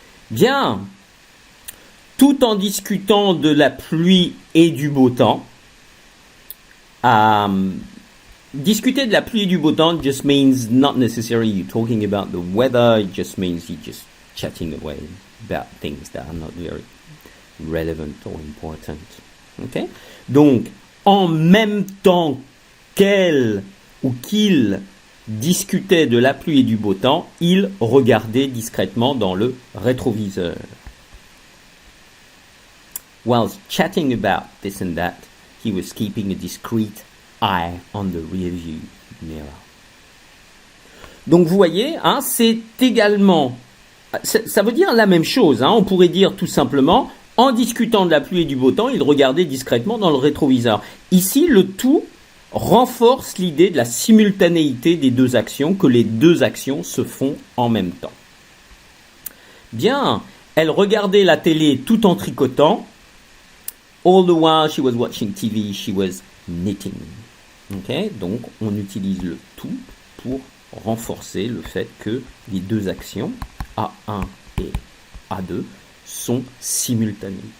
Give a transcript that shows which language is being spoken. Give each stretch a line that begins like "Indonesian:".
French: Bien, tout en discutant de la pluie et du beau temps,
English: discuter de la pluie et du beau temps just means not necessarily you talking about the weather, it just means you just chatting away about things that are not very relevant or important. Okay?
French: Donc, en même temps qu'elle ou qu'il discutait de la pluie et du beau temps, il regardait discrètement dans le rétroviseur.
English: Whilst chatting about this and that, he was keeping a discreet eye on the rearview mirror.
French: Donc vous voyez, c'est également, ça veut dire la même chose. On pourrait dire tout simplement, en discutant de la pluie et du beau temps, il regardait discrètement dans le rétroviseur. Ici, le tout renforce l'idée de la simultanéité des deux actions, que les deux actions se font en même temps. Bien, elle regardait la télé tout en tricotant.
English: All the while she was watching TV, she was knitting. Okay?
French: Donc, on utilise le tout pour renforcer le fait que les deux actions, A1 et A2, sont simultanées.